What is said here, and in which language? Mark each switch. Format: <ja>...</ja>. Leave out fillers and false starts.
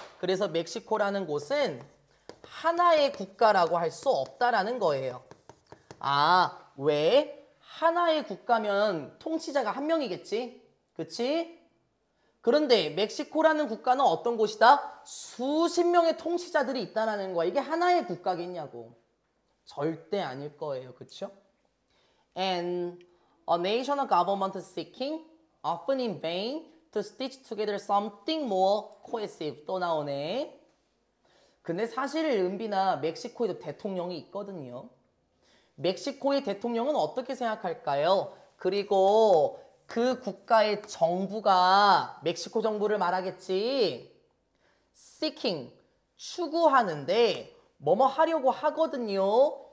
<ko>그래서 멕시코라는 곳은 하나의 국가라고 할 수 없다라는 거예요. 왜? 하나의 국가면 통치자가 한 명이겠지? 그치? 그런데 멕시코라는 국가는 어떤 곳이다? 수십 명의 통치자들이 있다는 거야. 이게 하나의 국가겠냐고. 절대 아닐 거예요. 그쵸?</ko> <en>And a national government seeking, often in vain, to stitch together something more cohesive.</en> <ko>또 나오네. 근데 사실 은비나 멕시코에도 대통령이 있거든요. 멕시코의 대통령은 어떻게 생각할까요? 그리고 그 국가의 정부가 멕시코 정부를 말하겠지. seeking, 추구하는데 뭐뭐 하려고 하거든요.</ko>